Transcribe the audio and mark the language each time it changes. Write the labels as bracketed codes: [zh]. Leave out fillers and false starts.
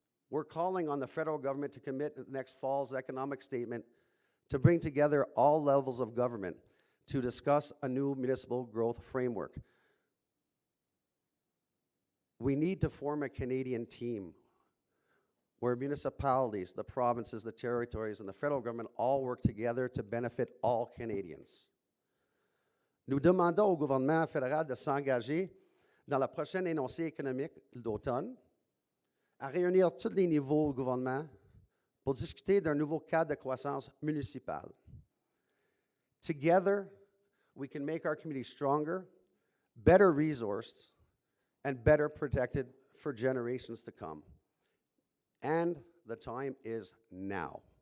[en] We're calling on the federal government to commit in next fall's economic statement to bring together all levels of government to discuss a new municipal growth framework. We need to form a Canadian team where municipalities, the provinces, the territories, and the federal government all work together to benefit all Canadians. [fr] Nous demandons au gouvernement fédéral de s'engager dans la prochaine énoncé économique d'automne à réunir tous les niveaux du gouvernement pour discuter d'un nouveau cadre de croissance municipale. [en] Together, we can make our community stronger, better resourced, and better protected for generations to come. And the time is now.